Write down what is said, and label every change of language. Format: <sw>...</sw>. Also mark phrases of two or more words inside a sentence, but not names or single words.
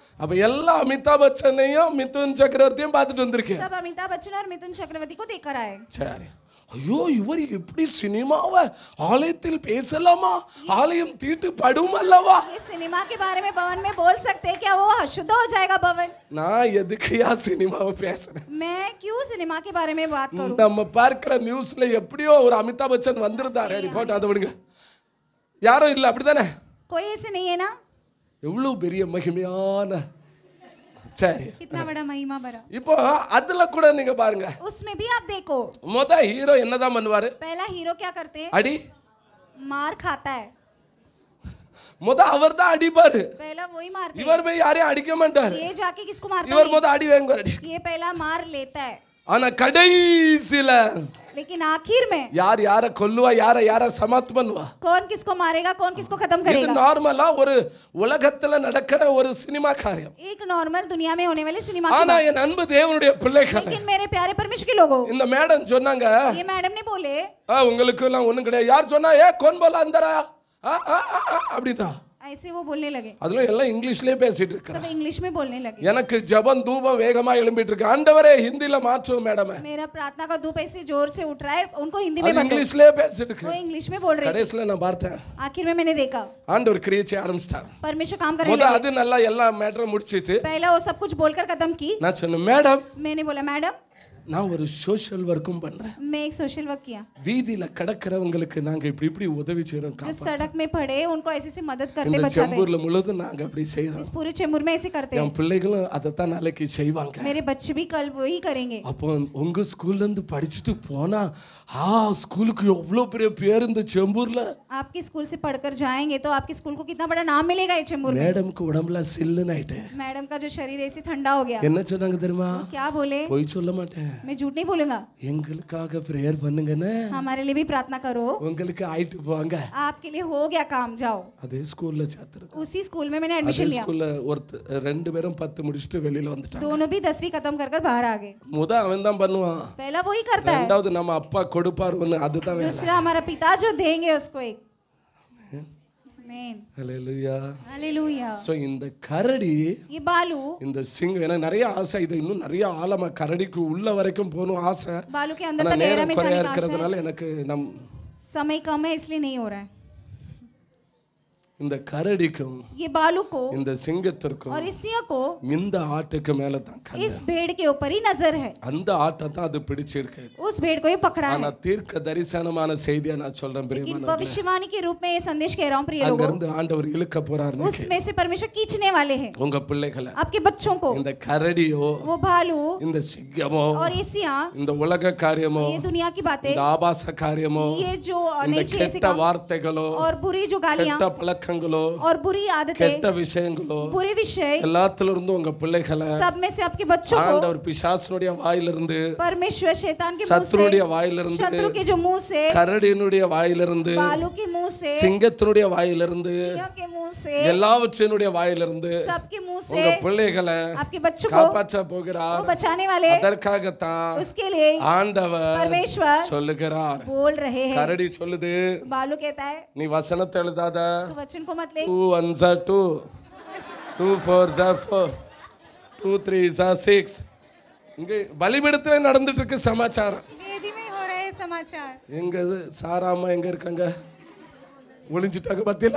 <ta>அப்ப எல்லா அமிதாப் பச்சனையும் மிதுன் சக்கரவர்த்தியும் பார்த்துட்டு வந்திருக்கேன்.</ta> <hi>सब अमिताभ बच्चन और मिथुन चक्रवर्ती को देख कर आए.</hi> <ta>சரி. ஐயோ இவர் எப்படி சினிமாவை ஆலயத்தில் பேசலாமா? ஆலயம் தீட்டு படும் அல்லவா?</ta> <hi>ये सिनेमा के बारे में भवन में बोल सकते हैं क्या? वो अशुद्ध हो जाएगा भवन.</hi> <ta>நான் எதுக்குயா சினிமாவை பேசுறேன்?</ta> <hi>मैं क्यों सिनेमा के बारे में बात करूं?</hi> <ta>நம்ம பார்க்கிற நியூஸ்ல எப்படியோ ஒரு அமிதாப் பச்சன் வந்திருந்தாரு. ரிப்போர்ட் அதை விடுங்க. யாரும் இல்ல அப்படிதானே?</ta> <hi>कोई ऐसे नहीं है ना?</hi> <ta>எவ்வளவு பெரிய மகிமையான. சரி,</ta> <hi>कितना बड़ा महिमा भरा.</hi> <ta>இப்போ அதுல கூட நீங்க பாருங்க,</ta> <hi>उसमें भी आप देखो</hi> <ta>ஹீரோ என்னதான் பண்ணுவாரு?</ta> <hi>पहला हीरो क्या करते हैं?</hi> <ta>அடி.</ta> <hi>मार खाता है.</hi> <ta>அவர் தான் அடிப்பாரு.</ta> <hi>पहला वही मारते हैं.</hi> <ta>இவர் போய் யாரையும் அடிக்க மாட்டாரு.</ta> <hi>ये जाके किसको मारता</hi> <ta>இவர்</ta> <hi>है?</hi> <ta>அடி வாங்குவாரு.</ta> <hi>ये पहला मार लेता है.</hi> <ta>ஆனா கடைசில</ta> <hi>लेकिन आखिर में</hi> <ta>யார் யார கொல்லுவா, யார சமாப்த் பண்ணுவா?</ta> <hi>कौन किसको मारेगा, कौन किसको खत्म</hi> <ta>இது</ta> <hi>करेगा?</hi> <ta>நார்மலா ஒரு உலகத்துல நடக்கிற ஒரு சினிமா காரியம்.</ta> <hi>एक नॉर्मल दुनिया में होने वाली सिनेमा की</hi> <ta>ஆனா</ta> <hi>बात.</hi> <ta>என் அன்பு தேவனுடைய பிள்ளைகள்,</ta> <hi>लेकिन मेरे प्यारे परमेश्वर के लोगों,</hi> <ta>இந்த மேடம் சொன்னாங்க,</ta> <hi>ये मैडम ने बोले</hi> <ta>உங்களுக்கு எல்லாம் ஒண்ணும் கிடையாது. யார் சொன்னா கோன் போல அந்தரா அப்படிதான்.</ta> <hi>ऐसे वो बोलने लगे.</hi> <ta>அதுல எல்லாம் இங்கிலீஷ்லயே பேசிட்டு இருக்காங்க.</ta> <hi>सब इंग्लिश में बोलने लगे.</hi> <ta>எனக்கு ஜெபம் தூபம் வேகமா எழும்பிட்டு இருக்கு. ஆண்டவரே ஹிந்தில மாற்றுவோம் மேடம்.</ta> <hi>मेरा प्रार्थना का धूप ऐसे जोर से उठ रहा है, उनको हिंदी में</hi> <ta>அது</ta> <hi>बदलो.</hi> <ta>இங்கிலீஷ்லயே பேசிட்டு இருக்கு.</ta> <hi>वो इंग्लिश में बोल रहे हैं.</hi> <ta>கடைசில நான் பார்த்தேன்,</ta> <hi>आखिर में मैंने देखा</hi> <ta>ஆண்டவர் கிரியை செய்ய ஆரம்பிச்சிட்டார்.</ta> <hi>परमेश्वर काम करने</hi> <ta>முத</ta> <hi>लगे.</hi> <ta>அது நல்லா எல்லா மேட்டரும் முடிச்சிட்டு</ta> <hi>पहला वो सब कुछ बोलकर खत्म की.</hi> <ta>நான் சொன்னேன், மேடம்</ta> <hi>मैंने बोला मैडम</hi> <ta>நான் ஒரு</ta> <en>social work</en> <ta>பண்றேன்.</ta> <hi>मैं एक</hi> <en>social work</en> <hi>किया.</hi> <ta>வீதியில கடக்கறவங்களுக்கு நாங்க இப்படி உதவி செய்றோம்.</ta> <hi>जो सड़क में पड़े उनको ऐसे मदद करते</hi> <ta>இந்த</ta> <hi>बचाते.</hi> <ta>செம்பூர்ல முழுதும் நாங்க அப்படி செய்றோம்.</ta> <hi>इस पूरे चेंबूर में ऐसे करते हैं.</hi> <ta>என் பிள்ளைகளும் அதை தான் நாளைக்கு செய்வாங்க.</ta> <hi>मेरे बच्चे भी कल वही करेंगे.</hi> <ta>அப்போ உங்க ஸ்கூல்ல இருந்து படிச்சிட்டு போனா ஸ்கூலுக்கு எவ்வளவு பெரிய பேர் இந்த செம்பூர்ல.</ta> <hi>आपके स्कूल से पढ़कर जाएंगे तो आपके स्कूल को कितना बड़ा नाम मिलेगा ये चेंबूर में.</hi> <ta>மேடம்க்கு உடம்புல சில்லுன்னு ஆயிட்டு.</ta> <hi>मैडम का जो शरीर ऐसे ठंडा हो गया.</hi> <ta>என்ன சொன்னாங்க தெரியுமா?</ta> <hi>क्या बोले?</hi> <ta>போய் சொல்ல மாட்டேன்.</ta> <hi>मैं झूठ नहीं बोलूंगा.</hi> <ta>எங்களுக்காக பிரேயர் பண்ணுங்கன்னு.</ta> <hi>हमारे लिए भी प्रार्थना करो.</hi> <ta>உங்களுக்கு ஆயிட்டு போங்க.</ta> <hi>आपके लिए हो गया काम, जाओ.</hi> <ta>அதே ஸ்கூல்ல சேர்த்துறது.</ta> <hi>उसी स्कूल में मैंने एडमिशन लिया.</hi> <ta>ஸ்கூல்ல ரெண்டு பேரும் 10 முடிச்சிட்டு வெளியில வந்துட்டாங்க.</ta> <hi>दोनों भी 10वीं खत्म कर बाहर आ गए.</hi> <ta>முத அவன் தான் பண்ணுவான்.</ta> <hi>पहला वही करता है.</hi> <ta>ரெண்டாவது நம்ம அப்பா கொடுப்பார் ஒன்னு அதுதான் வேலை.</ta> <hi>दूसरा हमारा पिता जो देंगे उसको एक. आमीन.</hi> <ta>ஹalleluya.</ta> <hi>हालेलुया.</hi> <ta>சோ இந்த கரடி</ta> <hi>ये बालू</hi> <ta>இந்த சிங்கம் எனக்கு நிறைய ஆசை இது இன்னும் நிறைய ஆழமா கரடிக்கு உள்ள வரைக்கும் போகணும் ஆசை.</ta> <hi>बालू के अंदर</hi> <ta>ஆனா</ta> <hi>तक गहरा</hi> <ta>நேரம்</ta> <hi>में</hi> <ta>குறையா</ta> <hi>जाने का आशा है.</hi> <ta>இருக்கிறதுனால எனக்கு</ta> <hi>समय कम है इसलिए नहीं हो रहा है.</hi> <ta>இந்த கரடிக்கும்</ta> <hi>ये बालू को</hi> <ta>இந்த சிங்கத்திற்கும்</ta> <hi>और इस सिंह को</hi> <ta>இந்த ஆட்டுக்கு மேல தான் கண்ணு.</ta> <hi>इस भेड़ के ऊपर ही नजर है.</hi> <ta>அந்த ஆட்டை தான் அது பிடிச்சிருக்கு.</ta> <hi>उस भेड़ को ही पकड़ा</hi> <ta>ஆனா</ta> <hi>है.</hi> <ta>தீர்க்க தரிசனமான செய்தியை நான் சொல்றேன்</ta> <hi>लेकिन</hi> <ta>பிரியமானவர்களே.</ta> <hi>भविष्यवाणी के रूप में ये संदेश कह रहा हूं प्रिय</hi> <ta>அங்க</ta> <hi>लोगों.</hi> <ta>இருந்து ஆண்டவர் இழுக்க போறாரு.</ta> <hi>उसमें से परमेश्वर खींचने वाले हैं</hi> <ta>உங்க பிள்ளைகளை.</ta> <hi>आपके बच्चों को.</hi> <ta>இந்த கரடியோ</ta> <hi>वो भालू</hi> <ta>இந்த சிங்கமோ</ta> <hi>और ये सिंह,</hi> <ta>இந்த உலக காரியமோ</ta> <hi>ये दुनिया की बातें,</hi> <ta>இந்த ஆபாச காரியமோ</ta> <hi>ये जो</hi> <ta>இந்த</ta> <hi>नहीं चाहिए ऐसे</hi> <ta>கெட்ட</ta> <hi>काम</hi> <ta>வார்த்தைகளோ</ta> <hi>और बुरी जो गालियां</hi> <ta>கெட்ட பழக்கங்களோ</ta> <hi>और बुरी आदतें,</hi> <ta>கெட்ட விஷயங்களோ</ta> <hi>बुरे विषय,</hi> <ta>எல்லாத்துல இருந்து உங்க பிள்ளைகளை</ta> <hi>सब में से आपके बच्चों को</hi> <ta>ஆண்டவர் பிசாசுனுடைய வாயிலிருந்து</ta> <hi>परमेश्वर शैतान के मुंह</hi> <ta>சத்துருடைய</ta> <hi>से,</hi> <ta>வாயிலிருந்து</ta> <hi>शत्रु के जो मुंह से,</hi> <ta>கரடியினுடைய வாயிலிருந்து</ta> <hi>बालू के मुंह से,</hi> <ta>சிங்கத்தினுடைய வாயிலிருந்து</ta> <hi>सिंह के मुंह से,</hi> <ta>எல்லாவற்றினுடைய வாயிலிருந்து</ta> <hi>सबके मुंह से</hi> <ta>உங்க பிள்ளைகளை</ta> <hi>आपके बच्चों को</hi> <ta>காப்பாற்ற</ta> <hi>वो</hi> <ta>போகிறார்.</ta> <hi>बचाने वाले,</hi> <ta>அதற்காகத்தான்</ta> <hi>उसके लिए</hi> <ta>ஆண்டவர்</ta> <hi>परमेश्वर</hi> <ta>சொல்லுகிறார்.</ta> <hi>बोल रहे हैं.</hi> <ta>கரடி சொல்லுது</ta> <hi>बालू कहता है</hi> <ta>நீ வசனத்தை எழுதாத.</ta> <hi>तू वचन को मत ले.</hi> <ta>2 1 2 2 4 4 2 3 6 இங்க பலிபீடத்துல நடந்துட்டு இருக்கு சமாச்சாரம்.</ta> <hi>वेदी में हो रहे समाचार.</hi> <ta>எங்க சாராமா எங்க இருக்காங்க? ஒளிஞ்சிட்டாங்க பத்தியா?</ta>